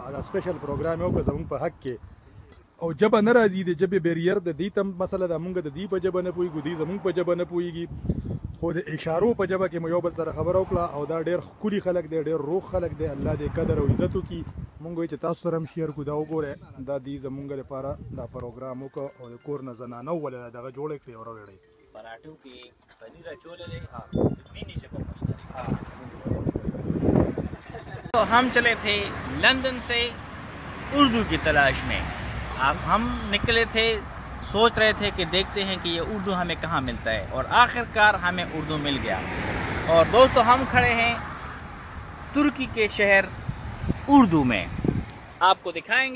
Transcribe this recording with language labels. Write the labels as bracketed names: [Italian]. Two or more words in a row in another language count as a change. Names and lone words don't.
[Pashto] دا [English] special program [Pashto] یې وکړ زموږ په حق کې. او ژبه نه راځي، د ژبې بیریر د دې ته مسله ده، مونږ د دې په ژبه نه پوهېږو، دوی زموږ په ژبه نه پوهېږي، خو د اشارو په ژبه کې مو یو بل سره خبره وکړه. او دا ډېر ښکلي خلک دی، ډېر روغ خلک دی. الله دې قدر او عزت وکړي. مونږ وایو چې تاسو سره هم شیر کړو. دا وګورئ، دا دوی زمونږ لپاره دا پروګرام وکړ او د کور نه زنانه وویله دغه جوړه کړې او راوړی پراټو کې پنیر اچولې دی. مینی ژبه [Urdu] تو ہم چلے تھے لندن سے اردو کی تلاش میں. اب ہم نکلے تھے، سوچ رہے تھے کہ دیکھتے ہیں کہ یہ اردو ہمیں کہاں ملتا ہے، اور آخرکار ہمیں اردو مل گیا. اور دوستو ہم کھڑے ہیں ترکی کے شہر اردو میں، آپ کو دکھائیں گے.